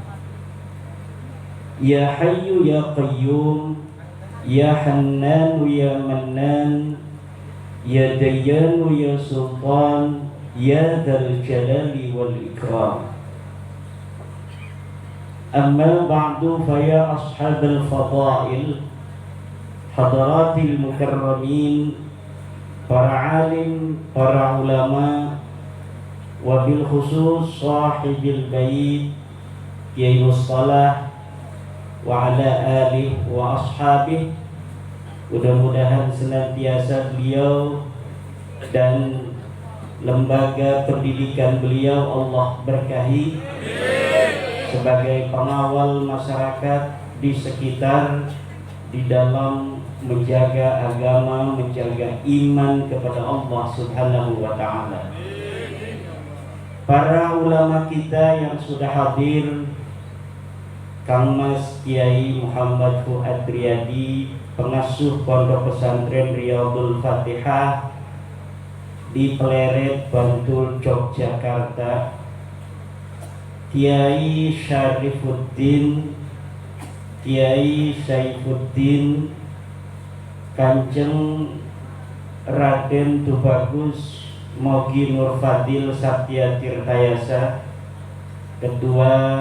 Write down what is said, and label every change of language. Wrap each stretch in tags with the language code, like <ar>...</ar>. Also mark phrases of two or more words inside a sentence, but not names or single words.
<ar>يا حي يا قيوم، يا حنان يا منان، يا ديان يا سلطان، يا ذا الجلال والإكرام. أما بعد فيا أصحاب الفضائل، حضرات المكرمين,</ar> <id>para alim, para ulama,</id> <ar>وبالخصوص صاحب البيت Kiai Mustalah وعلى آله وأصحابه.</ar> <id>Mudah-mudahan senantiasa beliau dan lembaga pendidikan beliau Allah berkahi sebagai pengawal masyarakat di sekitar, di dalam menjaga agama, menjaga iman kepada Allah</id> <ar>سبحانه وتعالى.</ar> <id>Para ulama kita yang sudah hadir, Kang Mas Kiai Muhammad Fuad Riyadi, pengasuh Pondok Pesantren Riyadul Fatihah di Pleret, Bantul, Yogyakarta, Kiai Syarifuddin, Kiai Saifuddin, Kanjeng Raden Tubagus Mogi Nur Fadil Satya Tirtayasa, Ketua</id>